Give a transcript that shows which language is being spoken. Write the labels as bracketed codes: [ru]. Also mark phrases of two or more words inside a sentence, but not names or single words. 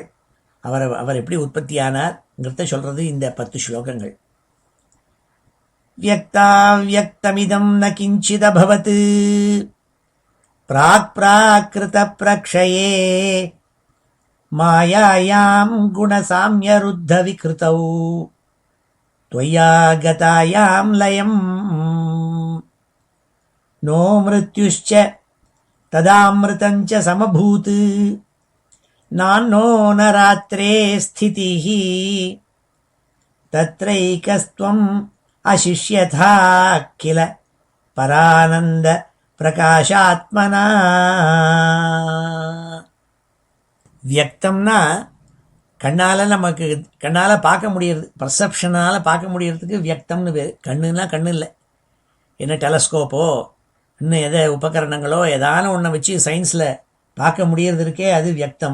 [ta] அவர் எப்படி உற்பத்தி ஆனார்ங்கிறத சொல்கிறது இந்த 10 ஸ்லோகங்கள். [sa] व्यक्ताव्यक्तमिदं न किञ्चिदभवत् प्राक् प्राकृत प्रक्षये मायायां गुणसाम्यरुद्ध विकृतौ त्वय्यागतायां लयं नो मृत्युश्च तदामृतञ्च समभूत् नान्नो न रात्रे स्थितिः तत्रैकस्त्वम् अशिष्यथा किल परानन्द प्रकाशात्मना. [ta] வியக்தம்னா கண்ணால் பார்க்க முடியறது, பர்செப்ஷனால் பார்க்க முடியறதுக்கு வியக்தம்னு பேர். கண்ணுன்னா கண்ணு இல்லை, என்ன டெலஸ்கோப்போ இன்னும் எதை உபகரணங்களோ ஏதான ஒன்றை வச்சு சயின்ஸில் பார்க்க முடியறது இருக்கே, அது வியக்தம்.